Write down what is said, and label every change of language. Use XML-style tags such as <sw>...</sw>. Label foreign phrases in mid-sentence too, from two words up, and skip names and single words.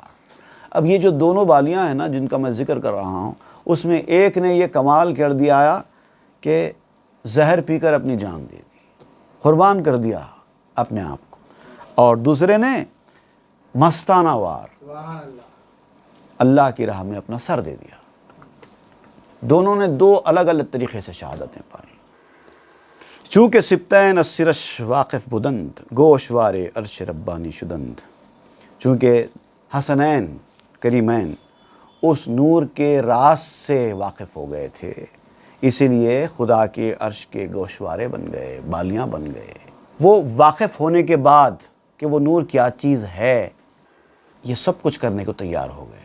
<ur>اب یہ جو دونوں بالیاں ہیں نا جن کا میں ذکر کر رہا ہوں، اس میں ایک نے یہ کمال کر دیا کہ زہر پی کر اپنی جان دے دی، قربان کر دیا اپنے آپ کو، اور دوسرے نے مستانہ وار،</ur> <ar>سبحان اللہ۔</ar> <ur>اللہ کی راہ میں اپنا سر دے دیا۔ دونوں نے دو الگ الگ طریقے سے شہادتیں پائی۔</ur> <fa>چونکہ سبتین السرش واقف بدند، گوشوار عرش ربانی شدند۔</fa> <ur>چونکہ حسنین کریمین اس نور کے راز سے واقف ہو گئے تھے، اسی لیے خدا کے عرش کے گوشوارے بن گئے، بالیاں بن گئے۔ وہ واقف ہونے کے بعد کہ وہ نور کیا چیز ہے، یہ سب کچھ کرنے کو تیار ہو گئے۔</ur>